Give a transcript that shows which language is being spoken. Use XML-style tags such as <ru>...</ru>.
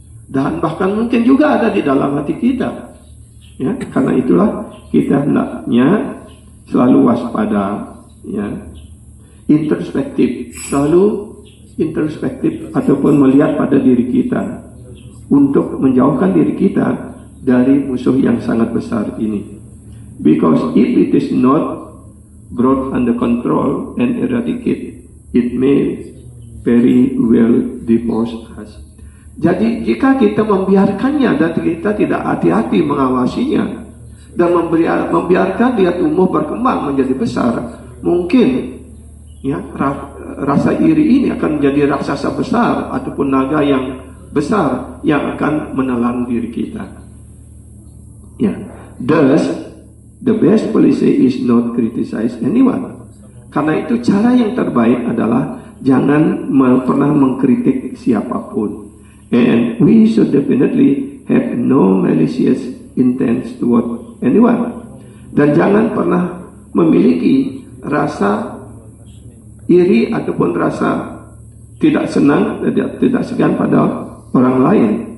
<id>Dan bahkan mungkin juga ada di dalam hati kita. Ya, karena itulah kita hendaknya selalu waspada, ya, introspektif, selalu introspektif ataupun melihat pada diri kita untuk menjauhkan diri kita dari musuh yang sangat besar ini.</id> <en>Because if it is not brought under control and eradicate, it may very well divorce us.</en> <id>Jadi jika kita membiarkannya dan kita tidak hati-hati mengawasinya dan membiarkan dia tumbuh berkembang menjadi besar, mungkin ya rasa iri ini akan menjadi raksasa besar ataupun naga yang besar yang akan menelan diri kita.</id> <en>Ya, thus the best policy is not criticize anyone.</en> <id>Karena itu cara yang terbaik adalah jangan pernah mengkritik siapapun.</id> <en>And we should definitely have no malicious intent toward anyone.</en> <id>Dan jangan pernah memiliki rasa iri ataupun rasa tidak senang, tidak segan pada orang lain.</id>